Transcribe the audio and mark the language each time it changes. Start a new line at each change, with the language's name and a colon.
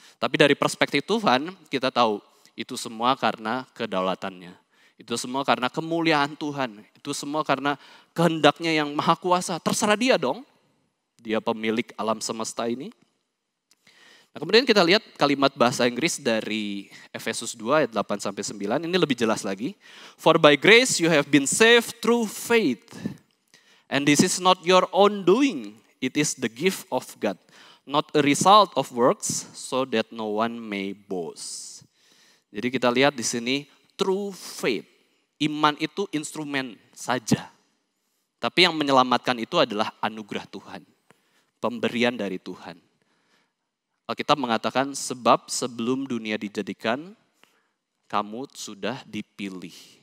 Indonesian: Tapi dari perspektif Tuhan, kita tahu itu semua karena kedaulatannya. Itu semua karena kemuliaan Tuhan. Itu semua karena kehendaknya yang maha kuasa. Terserah dia dong. Dia pemilik alam semesta ini. Nah, kemudian kita lihat kalimat bahasa Inggris dari Efesus 2 ayat 8-9. Ini lebih jelas lagi.
English: For by grace you have been saved through faith. And this is not your own doing. It is the gift of God. Not a result of works so that no one may boast.
Indonesian: Jadi kita lihat di sini true faith. Iman itu instrumen saja. Tapi yang menyelamatkan itu adalah anugerah Tuhan. Pemberian dari Tuhan. Alkitab mengatakan sebab sebelum dunia dijadikan, kamu sudah dipilih.